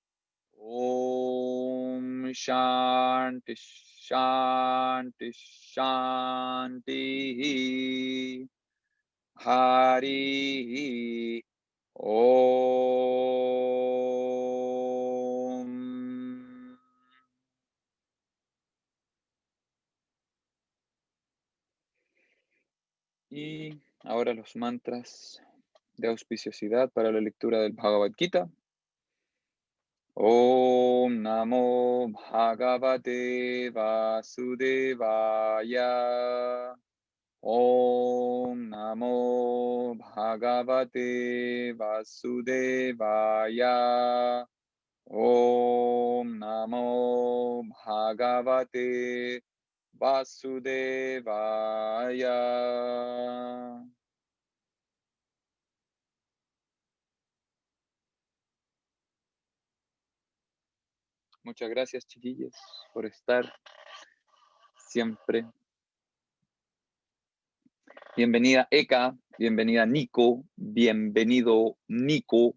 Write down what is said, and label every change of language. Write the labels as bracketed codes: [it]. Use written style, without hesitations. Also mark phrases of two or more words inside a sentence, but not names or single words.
[sa] Om Shanti Shanti Shanti. Hari Om. [es] Y ahora los mantras de auspiciosidad para la lectura del Bhagavad Gita. [sa] Om Namo Bhagavate Vasudevaya. Om Namo Bhagavate Vasudevaya. Om Namo Bhagavate Vasudevaya. [es] Muchas gracias, chiquillos, por estar siempre. Bienvenida Eka, bienvenida Nico, bienvenido Nico.